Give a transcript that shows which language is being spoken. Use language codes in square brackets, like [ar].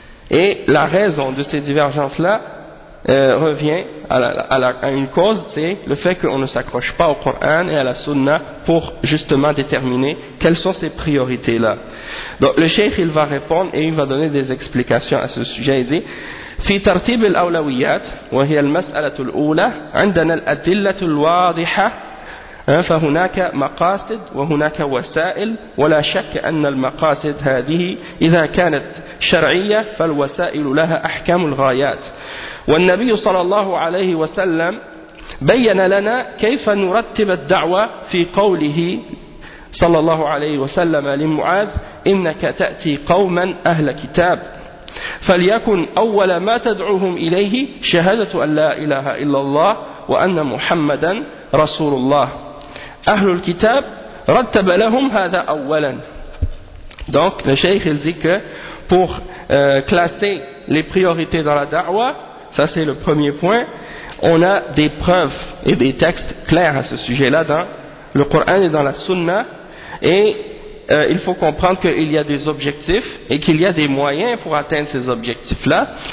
[fr] Et la raison de ces divergences-là revient à une cause, c'est le fait qu'on ne s'accroche pas au Coran et à la Sunna pour justement déterminer quelles sont ces priorités-là. Donc le cheikh il va répondre et il va donner des explications à ce sujet. Il dit, [ar] في ترتيب الأولويات وهي المسألة الأولى عندنا الأدلة الواضحة فهناك مقاصد وهناك وسائل ولا شك أن المقاصد هذه إذا كانت شرعية فالوسائل لها أحكام الغايات والنبي صلى الله عليه وسلم بين لنا كيف نرتب الدعوة في قوله صلى الله عليه وسلم لمعاذ إنك تأتي قوما أهل كتاب فليكن أول ما تدعوهم إليه شهادة أن لا إله إلا الله وأن محمدا رسول الله أهل الكتاب رتب لهم هذا أولا. [fr] Donc le cheikh il dit que pour classer les priorités dans la da'wa, ça c'est le premier point, on a des preuves et des textes clairs à ce sujet-là dans le Coran et dans la Sunna. Et il faut comprendre qu'il y a des objectifs et qu'il y a des moyens pour atteindre ces objectifs-là.